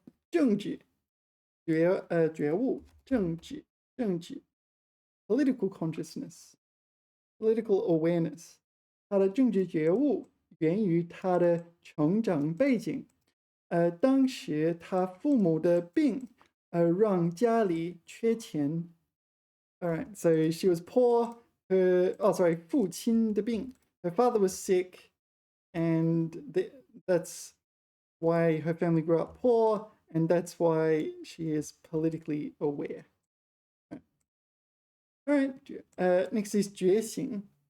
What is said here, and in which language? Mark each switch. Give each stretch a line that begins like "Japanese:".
Chinese: 政治觉悟政治
English: political consciousness, political awareness.
Chinese: 他的政治觉悟源于他的成长背景。当时他父母的病让家里缺钱.
English: All right, so she was poor.
Chinese: 父亲的病.
English: Her father was sick, and that's why her family grew up poor, and that's why she is politically aware. All right, next is 觉醒.